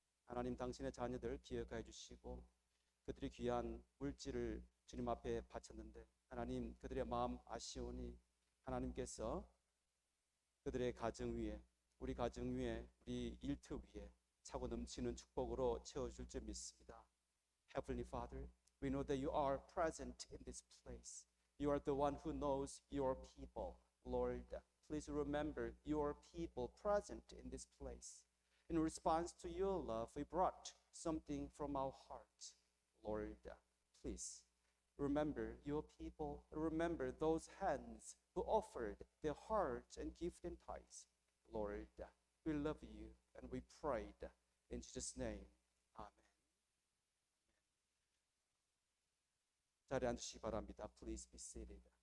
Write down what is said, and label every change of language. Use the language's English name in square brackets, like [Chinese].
[Korean] 하나님, 당신의 자녀들 기억하여 주시고 그들이 귀한 물질을 주님 앞에 바쳤는데 하나님, 그들의 마음 아쉬우니 하나님께서 그들의 가정 위에, 우리 가정 위에, 우리 일터 위에 차고 넘치는 축복으로 채워줄 줄 믿습니다. [English] Heavenly Father, we know that you are present in this place. You are the one who knows your people. Lord, please remember your people present in this place. In response to your love, we brought something from our hearts. Lord, please remember your people. Remember those hands who offered their hearts and gift and tithes. Lord, we love you and we prayed in Jesus' name. Amen. [Korean] 자리에 앉으시기 바랍니다. [English] Please be seated.